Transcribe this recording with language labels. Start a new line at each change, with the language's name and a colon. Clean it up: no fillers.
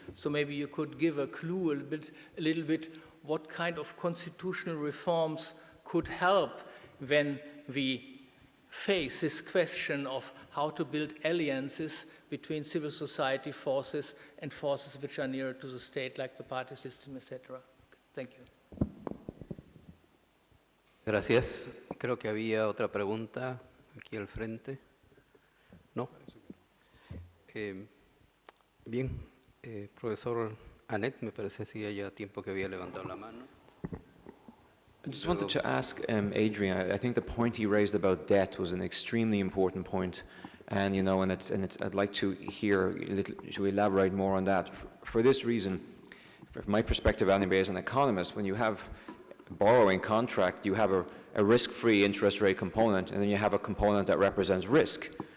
English: So maybe you could give a clue a little bit what kind of constitutional reforms could help when we face this question of how to build alliances between civil society forces and forces which are nearer to the state, like the party system, etc. Thank you.
Spanish: Gracias. Creo que había otra pregunta aquí al frente. ¿No? Bien. Profesor Anet, me parece si haya tiempo que había levantado la mano.
English: I just wanted to ask Adrian, I think the point he raised about debt was an extremely important point, and you know, I'd like to hear to elaborate more on that. For this reason, from my perspective anyway as an economist, when you have a borrowing contract, you have a risk-free interest rate component, and then you have a component that represents risk.